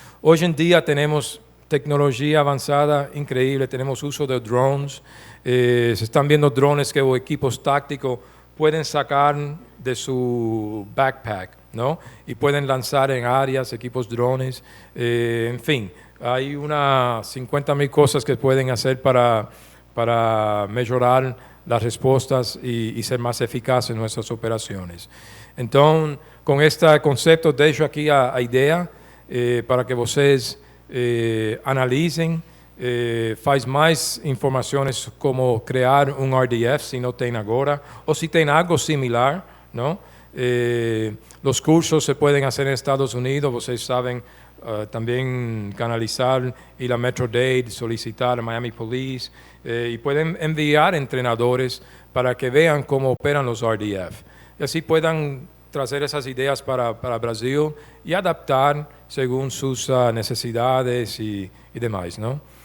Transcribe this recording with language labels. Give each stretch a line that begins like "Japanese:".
Spanish: Hoy en día tenemos tecnología avanzada increíble, tenemos uso de drones, se están viendo drones que los equipos tácticos pueden sacar de su backpack, ¿no? Y pueden lanzar en áreas, equipos drones, en fin, hay unas 50,000 cosas que pueden hacer para mejorar las respuestas y ser más eficaces en nuestras operaciones. Entonces, con este concepto dejo aquí
Portuguese: a idea para que vocês analicem, faz mais informações como criar um RDF, se não tem agora, ou se tem algo similar, não?
Spanish: Los cursos se pueden hacer en Estados Unidos,
Portuguese: vocês sabem,
Spanish: también canalizar, ir a Metro-Dade, solicitar a Miami Police, y pueden enviar entrenadores para que vean cómo operan los RDF. Y así puedan traer esas ideas para Brasil y adaptar según sus necesidades y demás, ¿no?